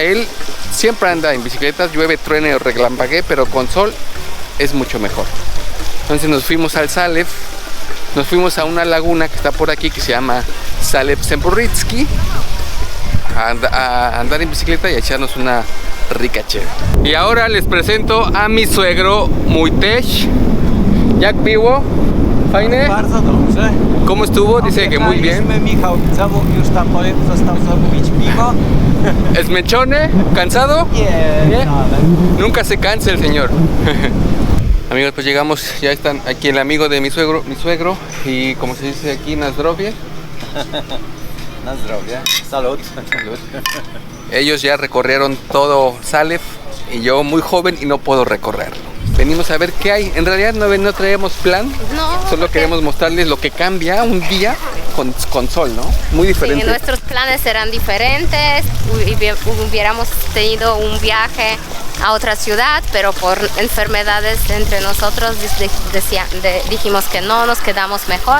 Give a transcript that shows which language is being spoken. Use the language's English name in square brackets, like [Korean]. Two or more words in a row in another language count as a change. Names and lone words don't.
[Spanish] Él siempre anda en bicicleta, llueve, truene o relampaguee, pero con sol es mucho mejor. Entonces nos fuimos al Zalew. Nos fuimos a una laguna que está por aquí que se llama Zalew Zemporycki a andar en bicicleta y a echarnos una rica chévere. Y ahora les presento a mi suegro Mujtej. [Polish] Jak było? Fajne? Bardzo dobrze. [Spanish] ¿Cómo estuvo? Dice que muy bien. [Polish] Michał już tam został zamówić piwo. [Spanish] ¿Esmechone? ¿Cansado? [Polish] Nie, [Spanish] Nunca se cansa el señor. Amigos, pues llegamos, ya están aquí el amigo de mi suegro y como se dice aquí, [Polish] na zdrowie. Na zdrowie. Salut. [Spanish] Salud. Ellos ya recorrieron todo Zalew y yo muy joven y no puedo recorrerlo. Venimos a ver qué hay. En realidad no traemos plan, solo queremos mostrarles lo que cambia un día con sol, ¿no? Muy diferente. Sí, nuestros planes eran diferentes, hubiéramos tenido un viaje a otra ciudad, pero por enfermedades entre nosotros dijimos que no, nos quedamos mejor.